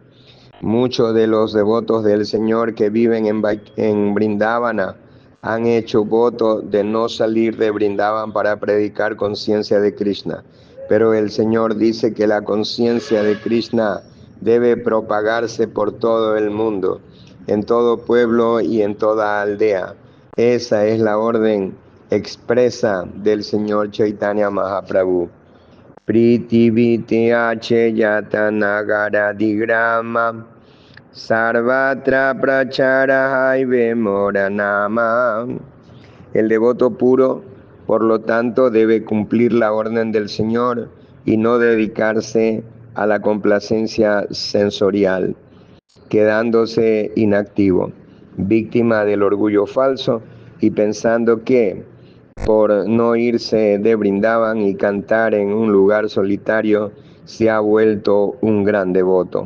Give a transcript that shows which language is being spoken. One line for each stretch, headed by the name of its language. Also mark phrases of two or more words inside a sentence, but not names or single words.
Spanish: Muchos de los devotos del Señor que viven en Brindavana han hecho voto de no salir de Brindavan para predicar conciencia de Krishna. Pero el Señor dice que la conciencia de Krishna debe propagarse por todo el mundo, en todo pueblo y en toda aldea. Esa es la orden expresa del Señor Chaitanya Mahaprabhu.
Bangla: পৃথিবীত্যাছে যতনগরাদিগ্রাম সর্বত্র প্রচারহইবে মোরনাম.
Spanish: El devoto puro, por lo tanto, debe cumplir la orden del Señor y no dedicarse a la complacencia sensorial, quedándose inactivo, víctima del orgullo falso y pensando que por no irse de Brindavan y cantar en un lugar solitario se ha vuelto un gran devoto.